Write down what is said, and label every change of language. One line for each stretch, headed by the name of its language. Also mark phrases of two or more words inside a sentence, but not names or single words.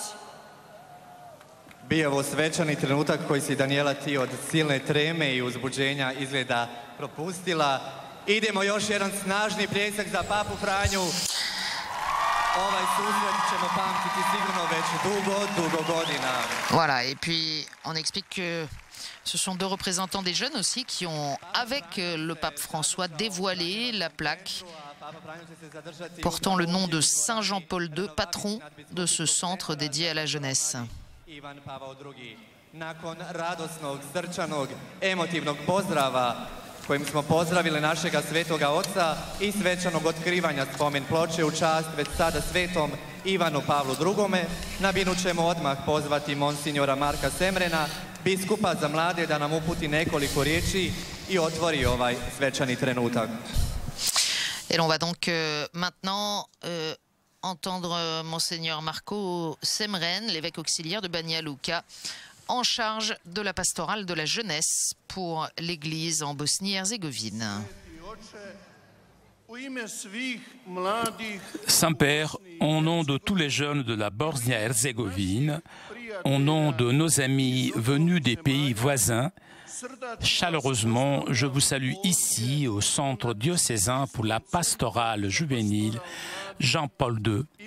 Croatian: Bio je ovo svečani trenutak koji si Danijela ti od silne treme i uzbuđenja izgleda propustila. Idemo još jedan snažni pljesak za Papu Franju. Ovaj susret ćemo pamtiti sigurno već dugo godina.
French: Voilà, et puis on explique que ce sont deux représentants des jeunes aussi qui ont, avec le pape François, dévoilé la plaque portant le nom de Saint Jean-Paul II, patron de ce centre dédié à la jeunesse.
Croatian: Ivan Pavao II. Nakon radosnog, srčanog, emotivnog pozdrava kojim smo pozdravili našega svetoga oca i svečanog otkrivanja spomen ploče u čast već sada svetom Ivanu Pavlu II. Na binu ćemo odmah pozvati monsignora Marka Semrena, biskupa za mlade, da nam uputi nekoliko riječi i otvori ovaj svečani trenutak.
French: Et on va donc maintenant entendre Monseigneur Marco Semren, l'évêque auxiliaire de Banja Luka, en charge de la pastorale de la jeunesse pour l'Église en Bosnie-Herzégovine. Saint-Père, au nom de tous les jeunes de la Bosnie-Herzégovine, au nom de nos amis venus des pays voisins, chaleureusement, je vous salue ici au centre diocésain pour la pastorale juvénile Jean-Paul II.